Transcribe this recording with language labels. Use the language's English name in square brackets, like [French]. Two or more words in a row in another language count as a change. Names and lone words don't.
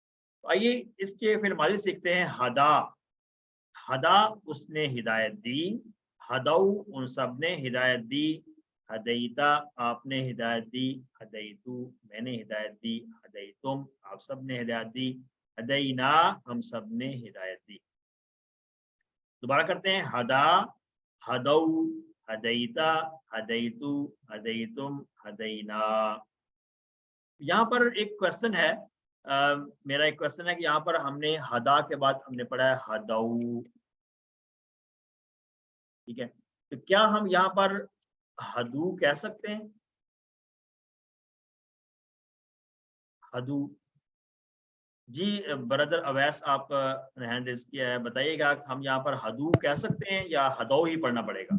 [Urdu] تو آئیے اس کے فعل ماضی سیکھتے ہیں. [Arabic] ہدا ہدا [Urdu] اس نے ہدایت دی، ہدو ان سب نے ہدایت دی، ہدیتا آپ نے ہدایت دی، ہدیتو میں نے ہدایت دی، ہدیتم آپ سب نے ہدایت دی، ہدینا ہم سب نے ہدایت دی۔ دوبارہ کرتے ہیں، ہدا، [Arabic] ہدو، ہدیتا، ہدیتو، ہدیتم، ہدینا۔ [Urdu] یہاں پر ایک کوشچن ہے، میرا ایک کوشچن ہے کہ یہاں پر ہم نے ہدا کے بعد ہم نے پڑھا ہے ہدو، ٹھیک ہے، تو کیا ہم یہاں پر ہدو کہہ سکتے ہیں؟ ہدو، جی برادر اویس آپ نے [English] hand raise [Urdu] کیا ہے، بتائیے گا ہم یہاں پر ہدو کہہ سکتے ہیں یا ہدو ہی پڑھنا پڑے گا؟